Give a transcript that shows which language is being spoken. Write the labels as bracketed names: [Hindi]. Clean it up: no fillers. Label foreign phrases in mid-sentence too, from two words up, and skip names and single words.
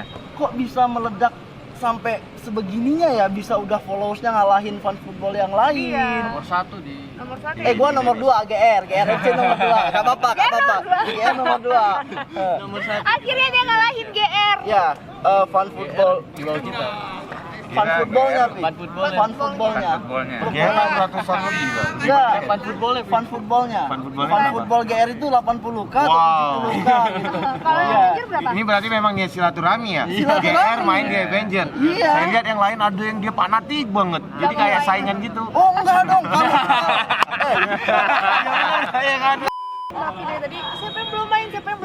[Indonesian] Kok bisa meledak sampai sebegininya ya, bisa udah followersnya ngalahin [English] fan football [Indonesian] yang lain. Iya. Nomor 1 di Nomor 1. Gua nomor 2 GR FC nomor 2. Enggak apa-apa, enggak apa-apa. GR nomor 2. nomor 1 Akhirnya dia ngalahin GR. Ya, [English] fan football, [Indonesian] di bawah kita. [English] fan footballnya, [Indonesian] Pi. [English] Fan footballnya. Fan footballnya. [Indonesian] Footballnya. Dia kan ratusan lebih Bang. Enggak, [English] Fan footballnya, fan footballnya. Fan footballnya [Indonesian] Fan berapa? football GR itu 80k atau Wow. 70k gitu. Kalau Iya. Avenger berapa? Ini berarti memang ya silaturahmi ya. Silaturahmi. GR main di Avenger. Iya. Saya lihat yang lain ada yang dia fanatik banget. Jadi kayak saingan gitu. Oh, enggak dong. Kamu. Saya kan. Tapi dari tadi siapa yang belum main, siapa yang belum